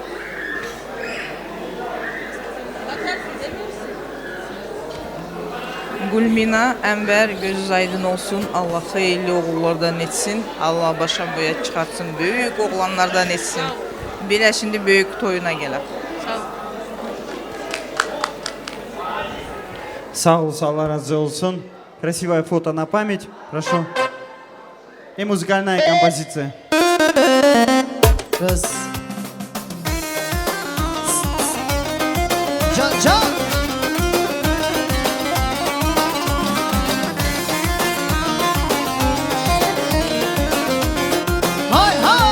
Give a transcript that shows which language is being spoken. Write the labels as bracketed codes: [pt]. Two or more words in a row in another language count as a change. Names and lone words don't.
[tr] Gülmina, Enver gözünüz aydın olsun. Allah hayırlı oğullardan etsin. Allah başa boya çıkartsın. Büyük oğlanlardan etsin. Bile şimdi büyük toyuna gelir. Sağ ol, Allah razı olsun. [ru] Красивое фото на память. Прошу. И музыкальная композиция. [tr] Kız. Can can. Hay hay.